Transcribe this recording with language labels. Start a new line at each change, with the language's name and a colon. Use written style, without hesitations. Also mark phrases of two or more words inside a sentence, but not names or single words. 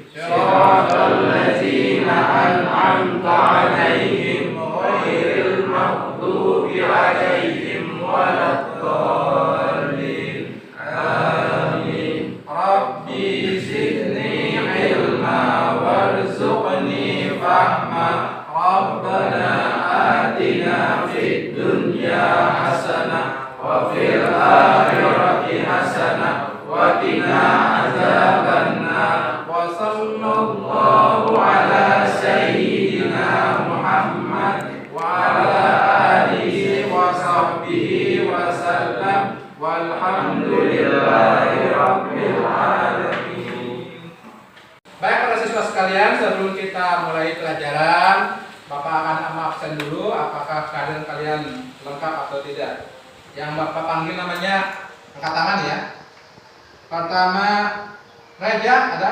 Arabic: صراط الذين أنعمت عليهم غير المغضوب عليهم ولا الضالين. Amin. رب زدني علما وارزقني فهما. ربنا آتنا في الدنيا حسنة وفي الآخرة حسنة وقنا عذاب النار. وصلى الله على سيدنا محمد وعلى آله وصحبه وسلم. والحمد لله رب العالمين.
Indonesian: Baik para siswa sekalian, sebelum kita mulai pelajaran, Bapak akan absen dulu apakah kalian lengkap atau tidak. Yang Bapak panggil namanya angkat tangan ya. Pertama Raja ada?